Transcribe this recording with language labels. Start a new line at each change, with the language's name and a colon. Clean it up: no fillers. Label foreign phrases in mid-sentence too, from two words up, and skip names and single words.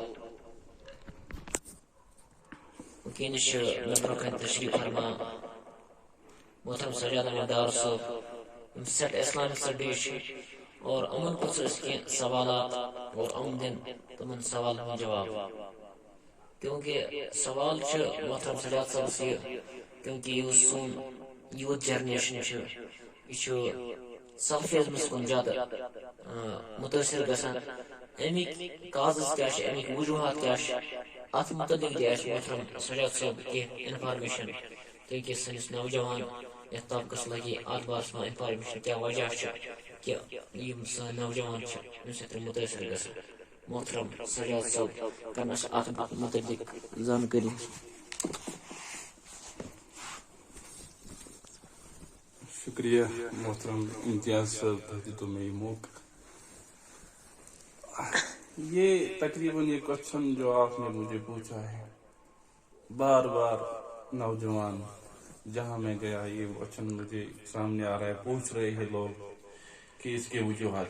Kashmiri: وكينش مبروك تشريف فرما محترم سجاد احمد دار صاحب سیٹ
English: Islamic Studies
Kashmiri: اور امن پوچھ اس کے سوالات اور دن تمن سوال جواب کیونکہ سوال محترم سجاد صاحب سے کیونکہ یہ سون
English: youth generation
Kashmiri: یہ سلفیزمس کن زیادہ متاثر گژھان امیک کازز کیا امیک وجوہات کیا ات متعلق دے محترم سجاد صاحب کی انفارمیشن تاکہ سنس نوجوان یتھ طبقس لگی ات بارس میں انفارمیشن کیا وجہ کہ یم سن نوجوان امہ سۭتۍ متاثر گژھان. محترم سجاد صاحب کرنس ات متعلق زانکاری. شکریہ محترم امتیاز صاحب تحت میں موقع.
Urdu: یہ تقریباً یہ کوشچن جو آپ نے مجھے پوچھا ہے بار بار نوجوان جہاں میں گیا یہ کوشچن مجھے سامنے آ رہا ہے, پوچھ رہے ہیں لوگ کہ اس کے وجوہات.